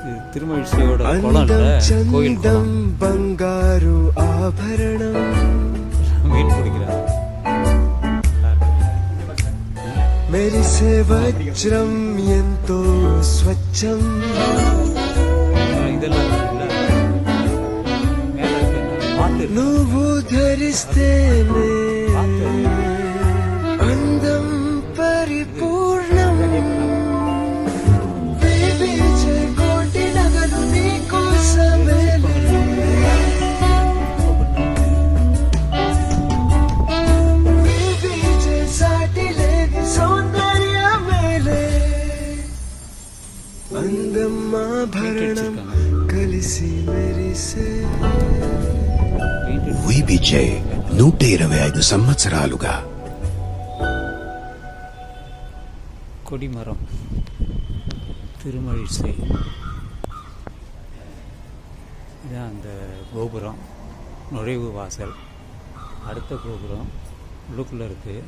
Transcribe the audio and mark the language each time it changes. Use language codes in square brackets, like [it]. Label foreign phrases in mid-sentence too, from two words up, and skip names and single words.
[ta] திருமழிசையோட குளம்ல கோயில் குளம். [te] బంగారు ఆభరణం [ta] மீன் பிடிக்கிறாங்க. [te] మెరిసే వజ్రం ఎంతో స్వచ్ఛం [ta] இதெல்லாம் பாட்டு [te] నువ్వు ధరిస్తేనే అందం పరిపూర్ణం బేబీచే కోటి నగలు నీకోసమే బేబీచే సాటి లేని సౌందర్యమేలే అందం ఆభరణం కలిసి మెరిసే విబిజే 125 సంవత్సరాలుగా [ta] கொடிமரம் திருமழிசை. இதான் அந்த கோபுரம், நுழைவு வாசல். அடுத்த கோபுரம் உள்ளுக்குள்ளே இருக்குது.